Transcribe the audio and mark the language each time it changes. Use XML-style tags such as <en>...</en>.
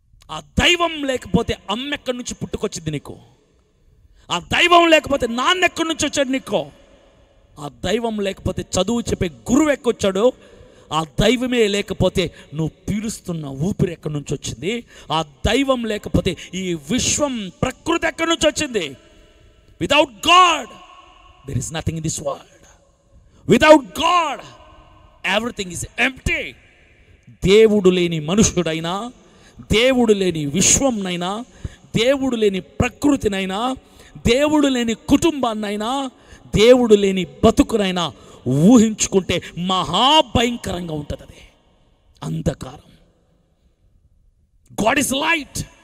<te>ఆ దైవం లేకపోతే అమ్మ ఎక్కడి నుంచి పుట్టుకొచ్చింది నీకు? ఆ దైవం లేకపోతే నాన్న ఎక్కడి నుంచి వచ్చాడు నీకు? ఆ దైవం లేకపోతే చదువు చెప్పే గురువు ఎక్కొచ్చాడు? ఆ దైవమే లేకపోతే నువ్వు పీలుస్తున్న ఊపిరి ఎక్కడి నుంచి వచ్చింది? ఆ దైవం లేకపోతే ఈ విశ్వం, ప్రకృతి ఎక్కడి నుంచి వచ్చింది?</te> <en>Without God there is nothing in this world. Without God everything is empty.</en> <te>దేవుడు లేని మనుషుడైనా, దేవుడు లేని విశ్వంనైనా, దేవుడు లేని ప్రకృతినైనా, దేవుడు లేని కుటుంబాన్నైనా, దేవుడు లేని బతుకునైనా ఊహించుకుంటే మహాభయంకరంగా ఉంటుంది. అది అంధకారం.</te> <en>God is light.</en>